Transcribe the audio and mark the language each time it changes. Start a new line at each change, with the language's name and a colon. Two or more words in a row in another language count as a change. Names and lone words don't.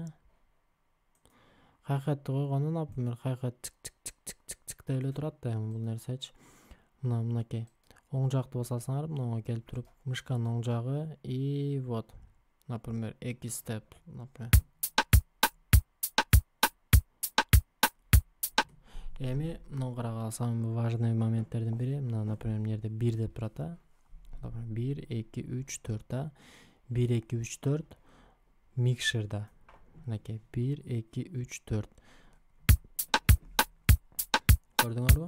Kyrgyz: Hi-hat койгондо, например, hi-hat тик деп эле турат да, бул нерсечи. Мынакей. Оң жакты басасыңар, мынага келип туруп, мышканын оң жагы
Russian: и вот.
Kyrgyz: Например, X-step, например. Эми мына карага
Russian: самый важный
Kyrgyz: моменттердин бири, мына, например, мына жерде 1 деп турат да. 1 2 3 4 1 2 3 4 микшерда. Мынакей 1 2 3 4. Көрдүңөрбү?